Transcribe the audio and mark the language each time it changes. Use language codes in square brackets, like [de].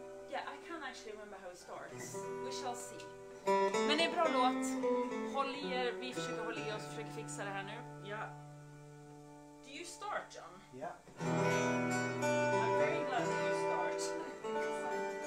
[en] Yeah, I can't actually remember how it starts. We shall see. [sv] Men det är en bra låt. Håll i er, vi försöker hålla i oss och försöker fixa det här nu. [en] Ja. Do you start, John? Yeah. I'm very glad that you start.